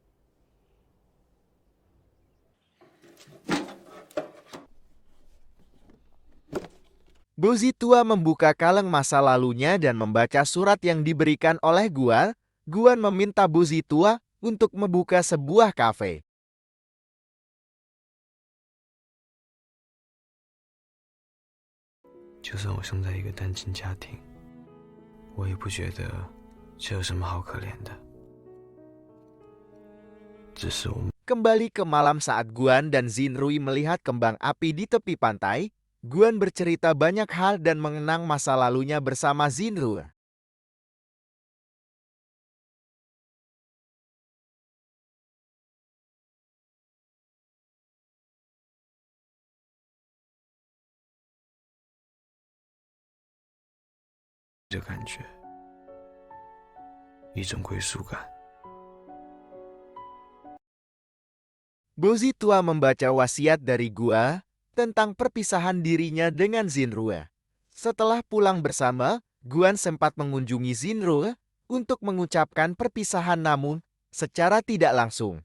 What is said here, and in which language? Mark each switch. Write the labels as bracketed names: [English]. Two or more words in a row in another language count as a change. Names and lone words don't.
[Indonesian] Bu Zitua membuka kaleng masa lalunya dan membaca surat yang diberikan oleh Guan. Guan meminta Bu Zitua untuk membuka sebuah kafe. [Chinese] 就算我生在一个单亲家庭，我也不觉得这有什么好可怜的。只是我 [Indonesian] Kembali ke malam saat Guan dan Zinrui melihat kembang api di tepi pantai, Guan bercerita banyak hal dan mengenang masa lalunya bersama Zinru. [Chinese] 这感觉，一种归属感。 [Indonesian] Bu Zitua membaca wasiat dari Gua tentang perpisahan dirinya dengan Zinrua. Setelah pulang bersama, Guan sempat mengunjungi Zinrua untuk mengucapkan perpisahan namun secara tidak langsung.